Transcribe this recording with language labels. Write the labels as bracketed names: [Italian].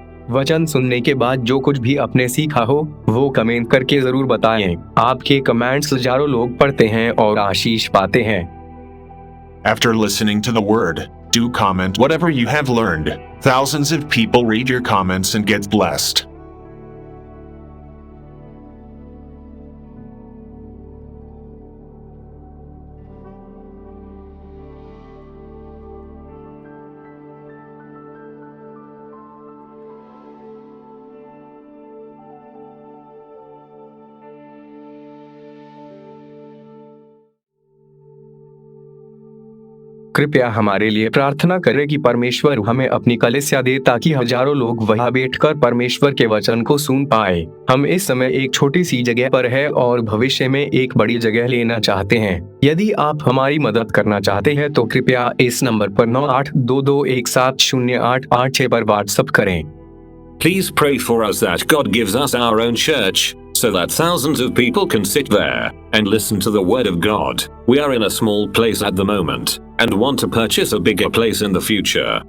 [Hindi] वचन सुनने के बाद जो कुछ भी आपने सीखा हो वो कमेंट करके जरूर बताएं। आपके कमेंट्स हजारों लोग पढ़ते हैं और आशीष पाते हैं। [English] After listening to the word, do comment whatever you have learned. Thousands of people read your comments and get blessed. [Hindi] कृपया हमारे लिए प्रार्थना करें कि परमेश्वर हमें अपनी कलीसिया दे ताकि हजारों लोग वहां बैठकर परमेश्वर के वचन को सुन पाए। हम इस समय एक छोटी सी जगह पर है और भविष्य में एक बड़ी जगह लेना चाहते हैं। यदि आप हमारी मदद करना चाहते हैं तो कृपया इस नंबर पर 9822170886 पर व्हाट्सएप करें। [English] Please pray for us that God gives us our own church, so that thousands of people can sit there and listen to the Word of God. We are in a small place at the moment and want to purchase a bigger place in the future.